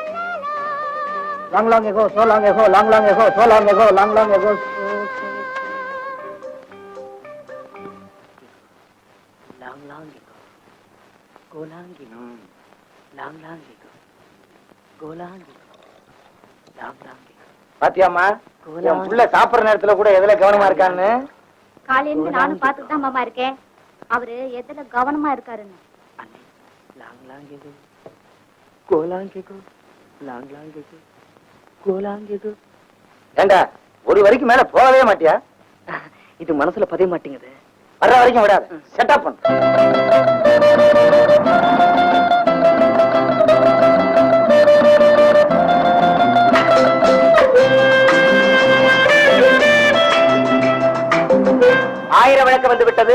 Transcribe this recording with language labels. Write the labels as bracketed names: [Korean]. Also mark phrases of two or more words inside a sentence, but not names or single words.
[English] Long long ago, so long ago, long long ago, so long ago, long long ago. Long long ago, go long ago, long long ago, go long ago, long long ago. [Tamil] பாத்தியாமா, என் புள்ள சாப்பிடுற நேரத்துல கூட எதுல கவனமா இருக்கான்னு? காலையில இருந்து நானும் பார்த்துட்டு தான் மாமா இருக்கேன். அவரு எதுல கவனமா இருக்காருன்னு. [English] Long long ago, go long ago, long long ago, go long ago. [Tamil] ஏண்டா ஒரு வரைக்கும் மேல போகவே மாட்டியா? இது மனசுல பதிய மாட்டேங்குது. வர்ற வரைக்கும் விடாது. செட்டப் பண்ணு. ஆயிரம் விளக்கு வந்து விட்டது.